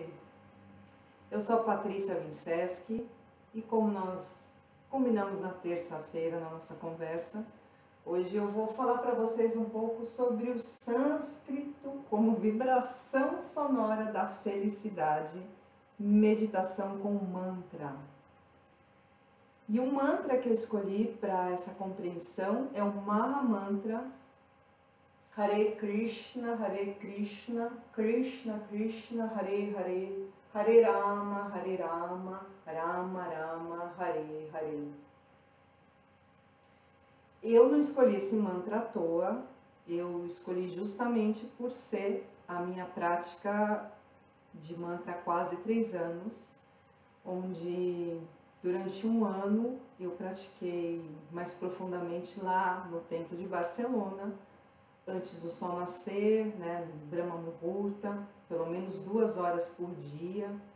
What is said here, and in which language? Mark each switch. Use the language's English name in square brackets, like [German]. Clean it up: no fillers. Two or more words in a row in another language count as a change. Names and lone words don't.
[Portuguese] Eu sou a Patrícia Vinceschi e como nós combinamos na terça-feira na nossa conversa, hoje eu vou falar para vocês um pouco sobre o sânscrito como vibração sonora da felicidade, meditação com mantra. E o mantra que eu escolhi para essa compreensão é o Maha Mantra [Sanskrit] हरे कृष्ण, कृष्ण कृष्ण, हरे हरे, हरे राम, राम राम, हरे हरे. [Portuguese] Eu não escolhi esse mantra à toa, eu escolhi justamente por ser a minha prática de mantra há quase 3 anos, onde durante um ano eu pratiquei mais profundamente lá no templo de Barcelona, antes do sol nascer, né, [Sanskrit] ब्रह्म मुहूर्त, [Portuguese] pelo menos 2 horas por dia,